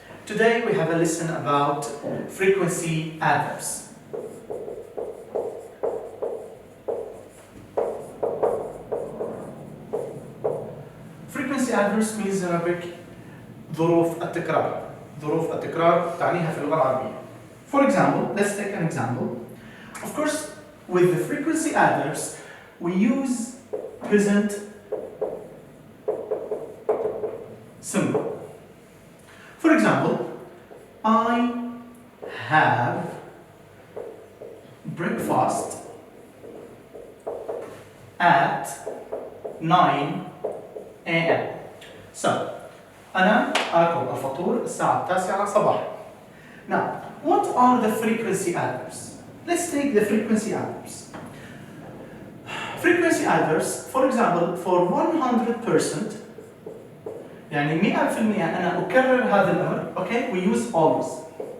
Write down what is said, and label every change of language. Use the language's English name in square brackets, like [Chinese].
[English] Today we have a lesson about frequency adverbs. Frequency adverbs means in Arabic [Arabic] ظروف التكرار. ظروف التكرار تعنيها في اللغة العربية. [English] For example, let's take an example. Of course, with the frequency adverbs, we use present simple. For example, I have breakfast at 9 a.m. [Arabic] So, أنا آكل الفطور الساعة 9 صباحا. [English] Now, what are the frequency adverbs? Let's take the frequency adverbs. Frequency adverbs, for example, for 100%, [Arabic] يعني 100% أنا أكرر هذا الأمر. [English] Okay, we use always.